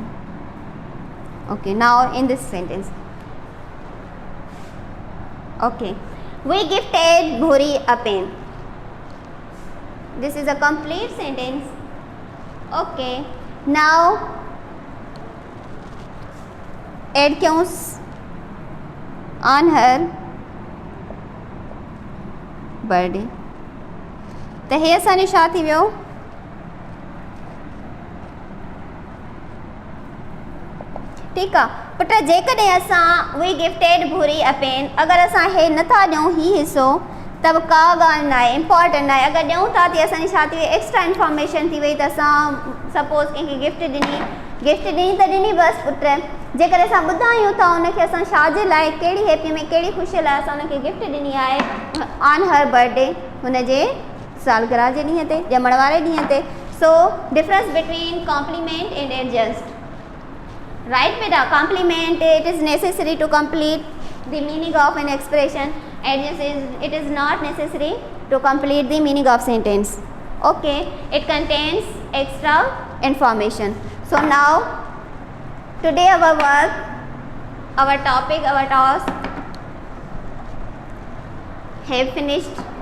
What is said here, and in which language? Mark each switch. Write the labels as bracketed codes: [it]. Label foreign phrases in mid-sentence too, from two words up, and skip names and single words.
[en] Okay, now in this sentence, okay, we gifted Bhuri a pen. This is a complete sentence. Okay, now add cues on her birthday. [sd] त हे असांजो छा थी वियो? ठीकु आहे पुट, जेकॾहिं असां वी [en] gifted Bhuri a pen, [sd] अगरि असां हे नथा ॾियूं ही हिसो त बि का ॻाल्हि न आहे, इम्पॉर्टेंट न आहे। अगरि ॾियूं था त असांजी छा थी वई, [en] extra information [sd] थी वई। त असां सपोज़ कंहिंखे गिफ्ट ॾिनी त ॾिनी बसि पुट, जेकर असां ॿुधायूं था उनखे असां छाजे लाइ, कहिड़ी हैप्पी में कहिड़ी ख़ुशी लाइ असां उनखे गिफ्ट ॾिनी आहे [en] on her birthday, [sd] हुनजे सालगिरह जे ॾींहं ते, ॼमण वारे ॾींहं ते। [en] So difference between complement and adjust, right beta? complement it is necessary to complete the meaning of an expression, adjust it is not necessary to complete the meaning of sentence. Okay, it contains extra information. So now today our work, our topic, our task have finished.